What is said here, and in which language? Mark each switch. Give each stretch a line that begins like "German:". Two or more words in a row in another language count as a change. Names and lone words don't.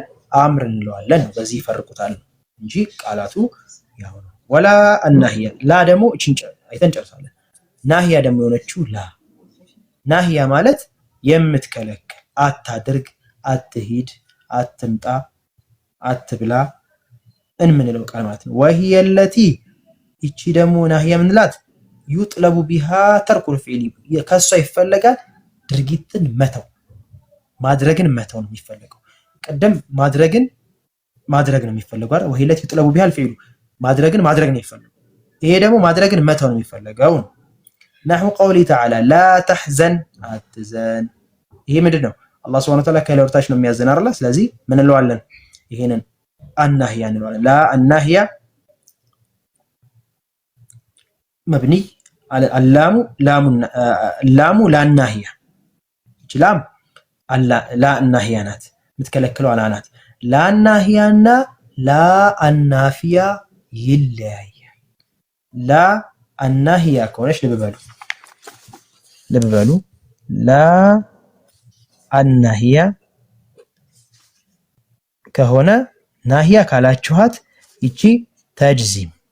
Amharic: አምር እንለዋለን። በዚህ ይፈርቁታል እንጂ ቃላቱ ያው ነው። ወላ አናህያ ላ ደግሞ እቺን አይተን ጨርሳለን። ናህያ ደግሞ የሆነችው ናህያ ማለት የምትከለክል አታድርግ፣ አትሂድ፣ አትምጣ፣ አትብላ እንምንለው ቃል ማለት ነው።
Arabic: وهي التي
Amharic: እቺ ደግሞ ናህያ ምንላት
Arabic: يطلب بها ترك الفعل
Amharic: ከሷ ይፈለጋል ድርጊትን መተው ማድረግን መተው ነው የሚፈልገው። ቀደም ማድረግ ነው የሚፈልገው አይደል?
Arabic: وهي التي يطلب بها الفعل
Amharic: ማድረግ ነው የሚፈልገው። ይሄ ደግሞ ማድረግን መተው ነው የሚፈልገው።
Arabic: نحو قوله تعالى لا تحزن
Amharic: አትዘን። ይሄ ምንድነው? አላህ
Arabic: سبحانه وتعالى
Amharic: ከላይ ወርታች ነው የሚያዘን አይደል? ስለዚህ ምን እንለዋለን? ይሄንን አናህያ እንለዋለን።
Arabic: لا الناهية مبني على اللام لا الناهية لا الناهية
Amharic: ናት የምትከለክለው አላናት ላ الناهية እና
Arabic: لا النافية
Amharic: ይለያያል።
Arabic: لا الناهية
Amharic: ከሆነች ልብ በሉ
Arabic: لا الناهية
Amharic: ከሆነ ናሂያ ካላችኋት ይቺ ተጅዚም።